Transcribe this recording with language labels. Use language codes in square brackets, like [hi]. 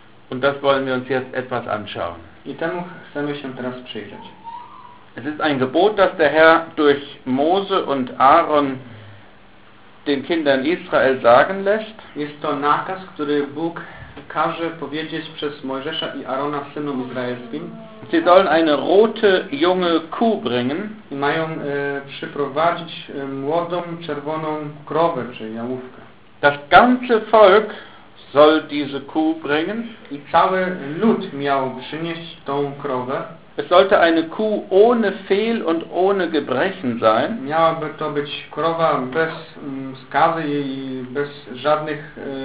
[de] Und das wollen wir uns jetzt etwas anschauen. [pl] I temu chcemy się teraz przyjrzeć. [de] Es ist ein Gebot, das der Herr durch Mose und Aaron den Kindern Israel sagen lässt. [pl] Jest to nakaz, który Bóg każe powiedzieć przez Mojżesza i Aarona synom izraelskim. [de] Sie sollen eine rote, junge Kuh bringen. [pl] I mają przyprowadzić młodą, czerwoną krowę czy jałówkę. [de] Das ganze Volk soll diese Kuh bringen. [pl] I cały lud miał przynieść tą krowę. [de] Es sollte eine Kuh ohne Fehl und ohne Gebrechen sein. [pl] Miałaby to być krowa bez skazy i bez żadnych